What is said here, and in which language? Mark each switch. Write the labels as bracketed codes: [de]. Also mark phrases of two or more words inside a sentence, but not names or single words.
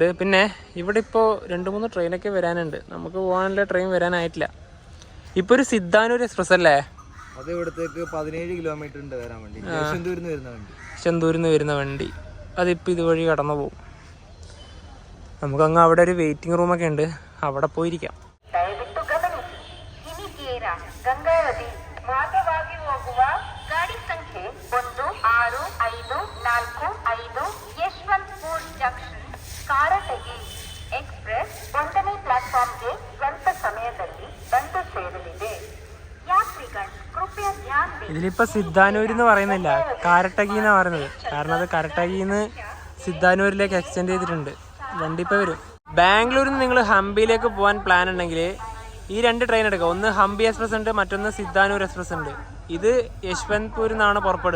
[ml] പിന്നെ ഇവിടെ ഇപ്പോൾ 2-3 ട്രെയിനൊക്കെ വരാനുണ്ട്. നമുക്ക് പോകാനുള്ള ട്രെയിൻ വരാനായിട്ടില്ല. ഇപ്പോൾ ഒരു സിദ്ധാനൂർ എക്സ്പ്രസ് അല്ലേ, അത് ഇവിടത്തേക്ക് 17 കിലോമീറ്റർ ഉണ്ട് വരാൻ വേണ്ടി. ചെന്തൂരിൽ നിന്ന് വരുന്ന വണ്ടി അതിപ്പോൾ ഇതുവഴി കടന്നു പോകും. നമുക്കങ്ങ് അവിടെ ഒരു [en] waiting room [ml] ഉണ്ട്, അവിടെ പോയിരിക്കാം. [kn] ಗಂಗಾವತಿ ಮಾರ್ಗವಾಗಿ ಹೋಗುವ ಗಾಡಿ ಸಂಖ್ಯೆ 1654 ಯಶವಂತಪುರ ಜಂಕ್ಷನ್ ಕಾರಟಗಿ ಎಕ್ಸ್ಪ್ರೆಸ್ 1ನೇ ಪ್ಲಾಟ್ಫಾರ್ಮ್ಗೆ ಸ್ವಲ್ಪ ಸಮಯದಲ್ಲಿ ಬಂದು ಸೇರಲಿದೆ. ಯಾತ್ರಿಗಳು ಕೃಪಯ ಧ್ಯಾನ. [ml] ഇതിലിപ്പോൾ സിദ്ധാനൂർ എന്ന് പറയുന്നില്ല, കാരട്ടകി എന്നാണ് പറയുന്നത്. കാരണം അത് കാരട്ടകിന്ന് സിദ്ധാനൂരിലേക്ക് എക്സ്റ്റെൻഡ് ചെയ്തിട്ടുണ്ട്. വണ്ടി ഇപ്പോൾ വരും. ബാംഗ്ലൂരിൽ നിന്ന് നിങ്ങൾ ഹംപിയിലേക്ക് പോകാൻ പ്ലാൻ ഉണ്ടെങ്കിൽ ഈ 2 ട്രെയിൻ എടുക്കുക. ഒന്ന് ഹംപി എക്സ്പ്രസ് ഉണ്ട്, മറ്റൊന്ന് സിദ്ധാനൂർ എക്സ്പ്രസ് ഉണ്ട്. ഇത് യശ്വന്ത്പൂരിൽ നിന്നാണ് പുറപ്പെടുക.